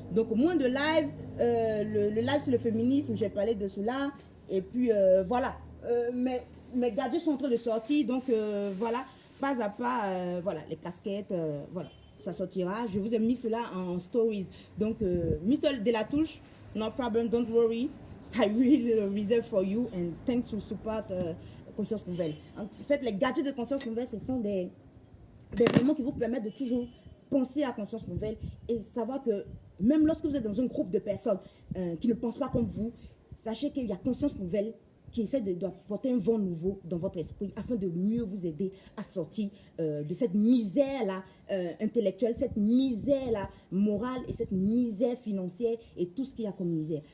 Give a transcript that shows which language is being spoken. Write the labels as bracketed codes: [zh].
[fr] Donc, moins de live, le live sur le féminisme, j'ai parlé de cela. Et puis, voilà. Mes gadgets sont en train de sortir. Donc, voilà, pas à pas, voilà, les casquettes, voilà, ça sortira. Je vous ai mis cela en stories. Donc, Mr. [en] Delatouche, no problem, don't worry. I will reserve for you and thanks to support Conscience Nouvelle. [fr] En fait, les gadgets de Conscience Nouvelle, ce sont des éléments qui vous permettent de toujours penser à Conscience Nouvelle et savoir que même lorsque vous êtes dans un groupe de personnes qui ne pensent pas comme vous, sachez qu'il y a Conscience Nouvelle qui essaie d'apporter un vent nouveau dans votre esprit afin de mieux vous aider à sortir de cette misère-là intellectuelle, cette misère-là morale et cette misère financière et tout ce qu'il y a comme misère.